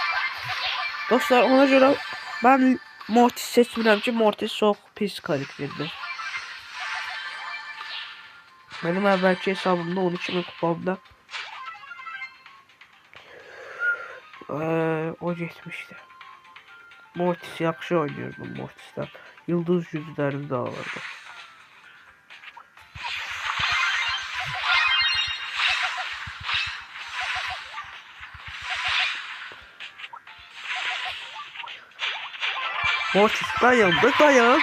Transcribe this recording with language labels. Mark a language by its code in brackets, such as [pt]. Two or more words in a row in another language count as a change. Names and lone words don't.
[az] Dostlar ona görə mən Mortis seçmirəm ki, Mortis çox pis karakterdir. Benim əvvəlki hesabımda 12.000 kupamda o getmişdi. Mortis yaxşı oynuyordum Mortis'ten. Yıldız güclərini de alırdı. Mortis dayan.